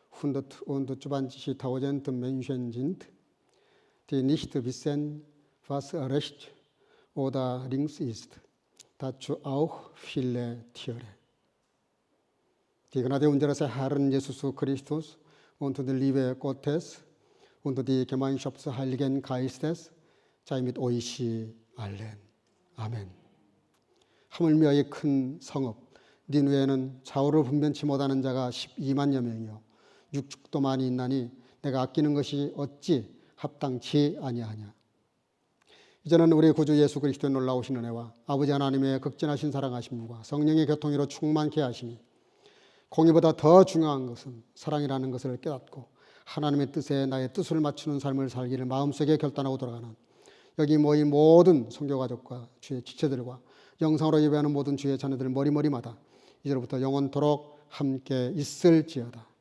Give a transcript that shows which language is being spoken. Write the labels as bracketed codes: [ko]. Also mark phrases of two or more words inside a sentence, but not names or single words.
[de] 120.000 Menschen sind, die nicht wissen, was rechts oder links ist. Dazu auch viele Tiere. Die Gnade unseres Herrn Jesus Christus und die Liebe Gottes und die Gemeinschaft des Heiligen Geistes sei mit euch allen. [ko] 아멘. 하물며 이 큰 성읍 니느웨는 좌우를 분변치 못하는 자가 12만여 명이요 육축도 많이 있나니 내가 아끼는 것이 어찌 합당치 아니하냐. 이제는 우리 구주 예수 그리스도의 놀라우신 은혜와 아버지 하나님의 극진하신 사랑하심과 성령의 교통으로 충만케 하시니 공의보다 더 중요한 것은 사랑이라는 것을 깨닫고 하나님의 뜻에 나의 뜻을 맞추는 삶을 살기를 마음속에 결단하고 돌아가는 여기 모인 모든 성교가족과 주의 지체들과 영상으로 예배하는 모든 주의 자녀들 머리머리마다 이제로부터 영원토록 함께 있을지어다.